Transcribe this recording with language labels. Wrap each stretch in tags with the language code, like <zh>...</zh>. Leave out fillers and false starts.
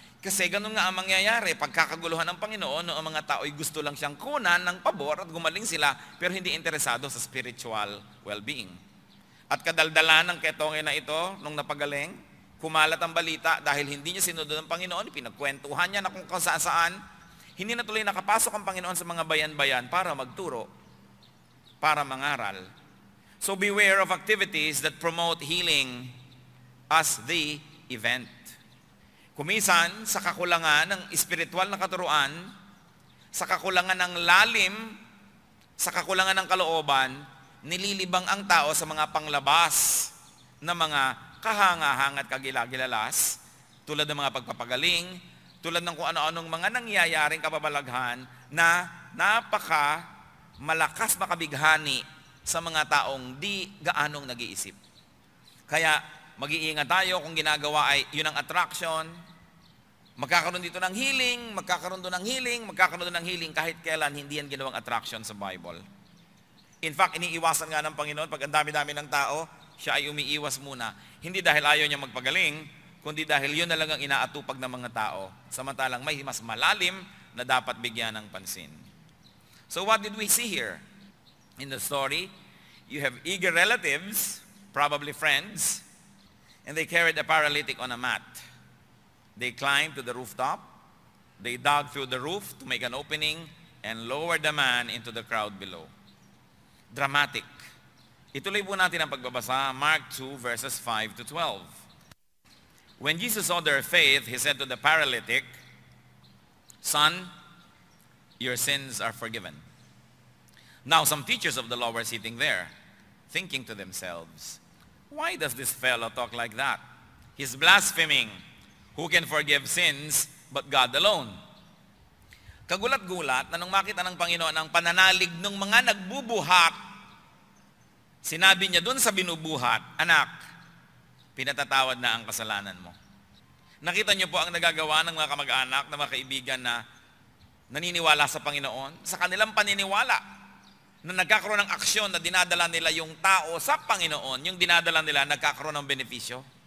<tl>Kasi ganun nga ang mangyayari, pagkakaguluhan ng Panginoon, ang mga tao ay gusto lang siyang kunan ng pabor at gumaling sila, pero hindi interesado sa spiritual well-being. At kadaldalan ng ketong na ito, nung napagaling, kumalat ang balita dahil hindi niya sinunod ng Panginoon, pinagkwentuhan niya na kung saan, hindi na tuloy nakapasok ang Panginoon sa mga bayan-bayan para magturo, para mangaral.</tl> <en>So beware of activities that promote healing as the event.</en> <tl>Kumisan, sa kakulangan ng espiritual na katuruan, sa kakulangan ng lalim, sa kakulangan ng kalooban, nililibang ang tao sa mga panglabas na mga kahanga-hanga at kagilagilalas, tulad ng mga pagpapagaling, tulad ng kung ano-anong mga nangyayaring kababalaghan na napaka malakas makabighani sa mga taong di gaanong nag-iisip. Kaya mag-iingat tayo kung ginagawa ay yun ang attraction, magkakaroon dito ng healing, magkakaroon doon ng healing, magkakaroon doon ng healing, kahit kailan hindi yan ginawang attraction sa Bible.</tl> <en>In fact,</en> <tl>iniiwasan nga ng Panginoon, pag ang dami-dami ng tao, siya ay umiiwas muna. Hindi dahil ayaw niya magpagaling, kundi dahil yun na lang ang inaatupag ng mga tao, samantalang may mas malalim na dapat bigyan ng pansin.</tl> <en>So what did we see here? In the story, you have eager relatives, probably friends, and they carried a paralytic on a mat. They climbed to the rooftop, they dug through the roof to make an opening, and lowered the man into the crowd below. Dramatic.</en> <tl>Ituloy po natin ang pagbabasa, Mark 2 verses 5 to 12.</tl> <en>When Jesus saw their faith, he said to the paralytic, "Son, your sins are forgiven." Now some teachers of the law were sitting there, thinking to themselves, "Why does this fellow talk like that? He's blaspheming. Who can forgive sins but God alone?"</en> <tl>Kagulat-gulat na nung makita ng Panginoon ang pananalig ng mga nagbubuhat, sinabi niya dun sa binubuhat, "Anak, pinatatawad na ang kasalanan mo." Nakita niyo po ang nagagawa ng mga kamag-anak, ng mga kaibigan na naniniwala sa Panginoon, sa kanilang paniniwala, na nagkakaroon ng aksyon na dinadala nila yung tao sa Panginoon, yung dinadala nila nagkakaroon ng benepisyo.</tl>